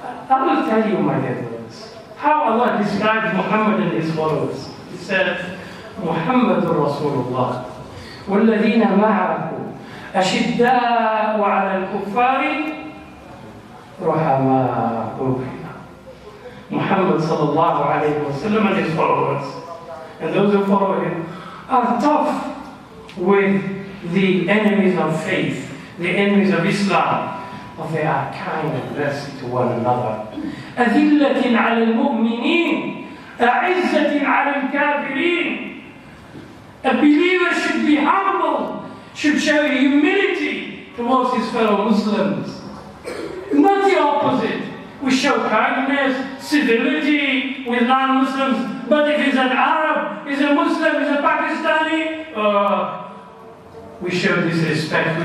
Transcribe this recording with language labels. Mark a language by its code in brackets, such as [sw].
[en] I will tell you, my dear brothers, how Allah described Muhammad and his followers. He said, [ar] Muhammadur Rasulullah, وَالَّذِينَ مَعَهُ أَشِدَّاءُ عَلَى الْكُفَّارِ رُحَمَاءُ بَيْنَهُمْ. [en] Muhammad [ar] sallallahu alayhi wa sallam [en] and his followers, and those who follow him, are tough with the enemies of faith, the enemies of Islam, but they are kind and mercy to one another. [ar] أذلة على المؤمنين أعزة على الكافرين. [en] A believer should be humble, should show humility towards his fellow Muslims. Not the opposite. We show kindness, civility with non-Muslims, but if he's an Arab, he's a Muslim, he's a Pakistani, we show disrespect.